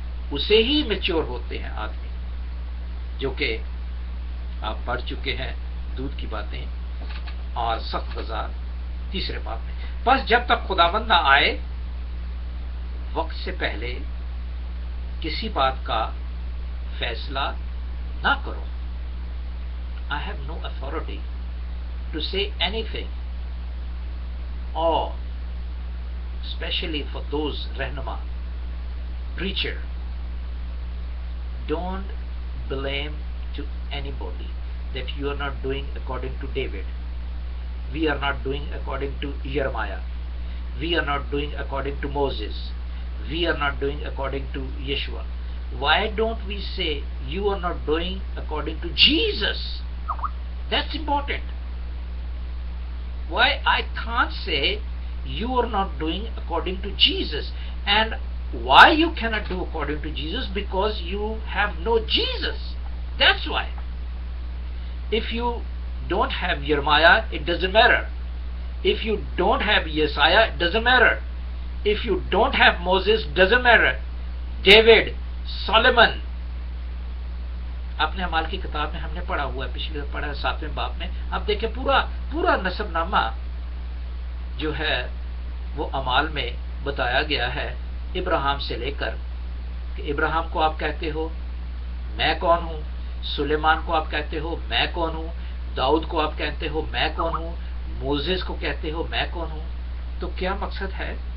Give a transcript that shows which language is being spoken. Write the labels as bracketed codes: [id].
[ur] اسے ہی میچور ہوتے ہیں آدمی, جو کہ آپ پڑھ چکے ہیں دودھ کی باتیں اور سخت بازار تیسرے باب میں. بس جب تک خداوند نہ آئے وقت سے پہلے کسی بات کا فیصلہ نہ کرو. [en] I have no authority to say anything, or especially for those Rahnama preacher, don't blame to anybody that you are not doing according to David, we are not doing according to Jeremiah, we are not doing according to Moses, we are not doing according to Yeshua. Why don't we say you are not doing according to Jesus? That's important. Why I can't say you are not doing according to Jesus? And why you cannot do according to Jesus? Because you have no Jesus. That's why. If you don't have Jeremiah, it doesn't matter. If you don't have Yesaiah, it doesn't matter. If you don't have Moses, doesn't matter. [ur] David, Solomon, اپنے اعمال کی کتاب میں ہم نے پڑھا ہوا ہے, پچھلے پڑھا 7ویں باب میں. اب دیکھیں پورا نسب نامہ جو ہے وہ اعمال میں بتایا گیا ہے, ابراہیم سے لے کر کہ ابراہیم کو آپ کہتے ہو میں کون ہوں, سلیمان کو آپ کہتے ہو میں کون ہوں, داؤد کو آپ کہتے ہو میں کون ہوں, موزیس کو کہتے ہو میں کون ہوں. تو کیا مقصد ہے